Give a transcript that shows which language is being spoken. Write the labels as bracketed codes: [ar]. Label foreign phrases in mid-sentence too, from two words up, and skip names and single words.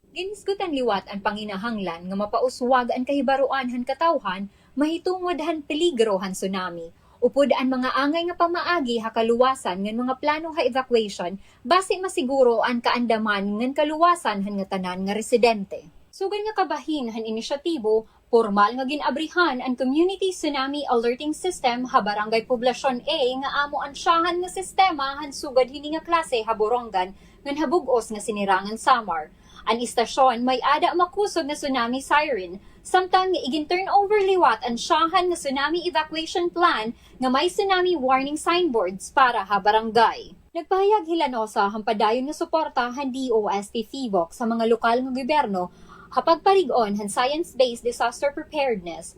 [war] Ginisgutan liwat ang panginahanglan nga mapauswag ang kahibaruan han katawhan mahitungod han peligro han tsunami. Upod ang mga angay nga pamaagi ha kaluwasan ngan mga plano ha evacuation base masiguro ang kaandaman ngan kaluwasan han nga tanan nga residente. Sugan nga kabahin han inisyatibo, formal nga ginabrihan ang Community Tsunami Alerting System ha Barangay Poblasyon A nga amo ansyahan nga sistema han sugad hini nga klase ha Borongan ngan habugos nga sinirangan Samar. Ang istasyon may ada makusog na [en] tsunami siren, [war] samtang igin-turn over liwat ang syahan nga [en] tsunami evacuation plan [war] nga may [en] tsunami warning signboards [war] para ha barangay. Nagpahayag Hilanosa hampadayon nga suporta han DOST PHIVOX sa mga lokal nga gobyerno hapag parig-on han [en] science-based disaster preparedness.